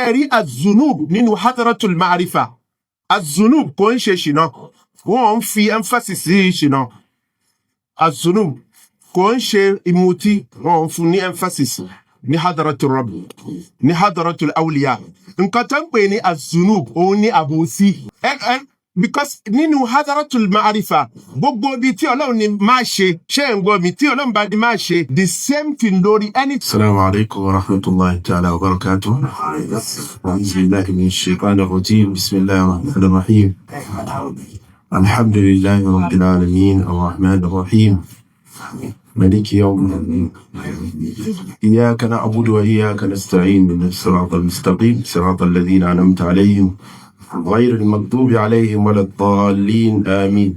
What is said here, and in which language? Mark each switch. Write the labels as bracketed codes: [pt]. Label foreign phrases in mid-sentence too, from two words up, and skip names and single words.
[yo] ṣẹ́rí az-zunub nínú [ar] حضرة المعرفة [yo] az-zunub kò ń ṣe ṣìnà wọ́n ń fi emphasis sí ṣìnà az-zunub kò ń ṣe ìmùtí wọ́n ń fún ní emphasis ní [ar] حضرة الرب [yo] ní [ar] حضرة الأولياء [yo] nǹkan tó ń pè ní az-zunub òun ní àbòsí because nínú [ar] حضرة المعرفة [yo] gbogbo ibi tí Ọlọ́run ní máa ṣe ṣé ń gbọ́ mi tí Ọlọ́run bá di máa ṣe [en] the same thing [yo] lórí any. [ar] السلام عليكم ورحمة الله تعالى وبركاته. أعوذ بالله من الشيطان الرجيم. بسم الله الرحمن الرحيم. الحمد لله رب العالمين الرحمن الرحيم. مالك يوم الدين إياك نعبد وإياك نستعين من الصراط المستقيم صراط الذين أنعمت عليهم غير المغضوب عليهم ولا الضالين آمين.